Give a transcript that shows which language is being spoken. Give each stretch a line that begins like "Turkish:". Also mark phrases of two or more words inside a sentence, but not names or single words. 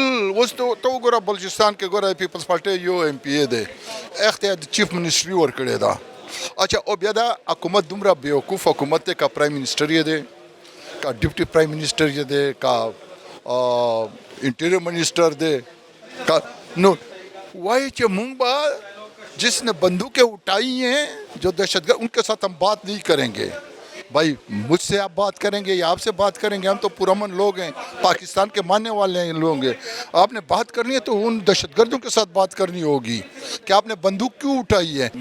Pashto: اوس ته وګوره بلوچستان کې ګوره پیپلز پارټي یو ایم پی ای دی، اختیار د
English: chief ministry
Pashto: ورکړې ده. اچھا او بیا دا حکومت دومره بیوقوف حکومت دی، کا
English: prime minister
Pashto: یې دی، کا
English: deputy prime minister
Pashto: یې دی، کا
English: interior minister
Pashto: دی، کا نو وایي چې مونږ به
Urdu: جس نے بندوقیں اٹھائی ہیں جو دہشت گرد، ان کے ساتھ ہم بات نہیں کریں گے. بھائی مجھ سے آپ بات کریں گے یا آپ سے بات کریں گے؟ ہم تو پرامن لوگ ہیں، پاکستان کے ماننے والے ہیں لوگ ہیں. آپ نے بات کرنی ہے تو ان دہشت گردوں کے ساتھ بات کرنی ہوگی کہ آپ نے بندوق کیوں اٹھائی ہے.